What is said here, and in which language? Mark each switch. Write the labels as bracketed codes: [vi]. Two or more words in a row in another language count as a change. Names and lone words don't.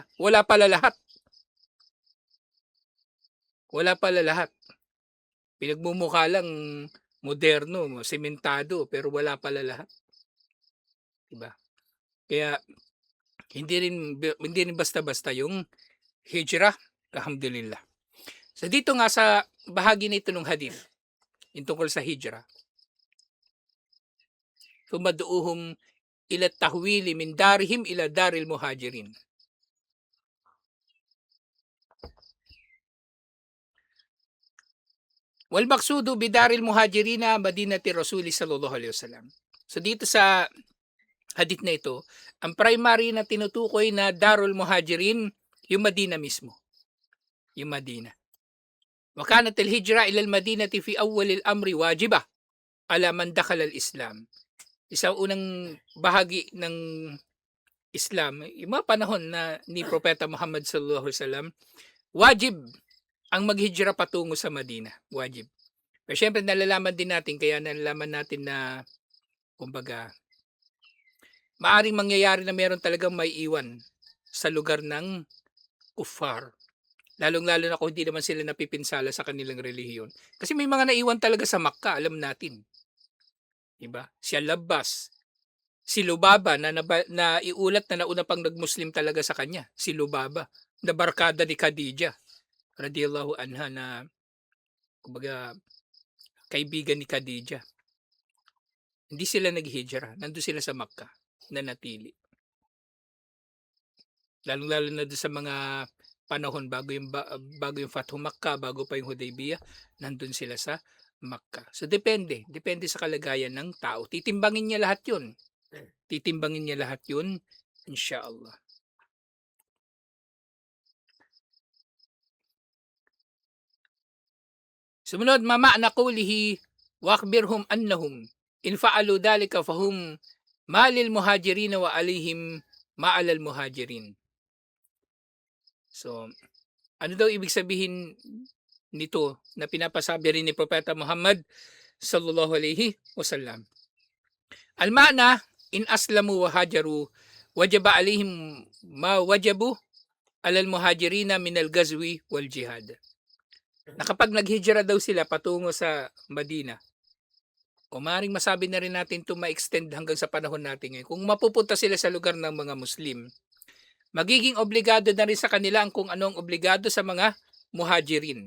[tl] Wala pala lahat. Wala pala lahat. Pinagmumukha lang moderno, sementado, pero wala pala lahat. Diba? Kaya hindi rin basta-basta yung hijrah, alhamdulillah. So dito nga sa bahagi na ito ng hadith, yung tungkol sa hijrah, [ar] ثم ادعهم إلى التحول من دارهم إلى دار المهاجرين. والمقصود بدار المهاجرين مدينة رسول الله صلى الله عليه وسلم. [tl] So dito sa hadith na ito, ang primary na tinutukoy na Darul Muhajirin, yung Madina mismo. Yung Madina. [ar] وكانت الهجرة إلى المدينة في أول الأمر واجبة على من دخل الإسلام. [tl] Isang unang bahagi ng Islam, yung mga panahon na ni Propeta Muhammad [ar] صلى الله عليه وسلم, [tl] wajib ang maghijra patungo sa Madina, wajib. Pero siyempre nalalaman din natin, kaya nalalaman natin na kumbaga maaring mangyayari na meron talagang may iwan sa lugar ng kuffar. Lalong-lalo na kung hindi naman sila napipinsala sa kanilang relihiyon. Kasi may mga naiwan talaga sa Makkah, alam natin. 'Di ba? Si Al-Abbas, si Lubaba na iulat na nauna pang nagmuslim talaga sa kanya, si Lubaba, na barkada ni Khadijah [ar] رضي الله عنها, [tl] na kumbaga kaibigan ni Khadijah. Hindi sila naghihijra, nandun sila sa Makkah, nanatili. Lalong-lalo na doon sa mga panahon bago yung Fathu Makkah, bago pa yung Hudaybiyah, nandun sila sa Makkah. So depende sa kalagayan ng tao. Titimbangin niya lahat 'yun. Titimbangin niya lahat 'yun, inshallah. Sumunod, [ar] معنى قوله وأخبرهم أنهم إن فعلوا ذلك فلهم ما للمهاجرين وعليهم ما على المهاجرين. [tl] So, ano daw ibig sabihin nito na pinapasabi rin ni Propeta Muhammad [ar] صلى الله عليه وسلم? المعنى إن أسلموا وهاجروا وجب عليهم ما وجب على المهاجرين من الغزو والجهاد. [tl] Na kapag naghijra daw sila patungo sa Madina, o maaaring masabi na rin natin to ma-extend hanggang sa panahon natin ngayon, kung mapupunta sila sa lugar ng mga Muslim, magiging obligado na rin sa kanila ang kung anong obligado sa mga muhajirin.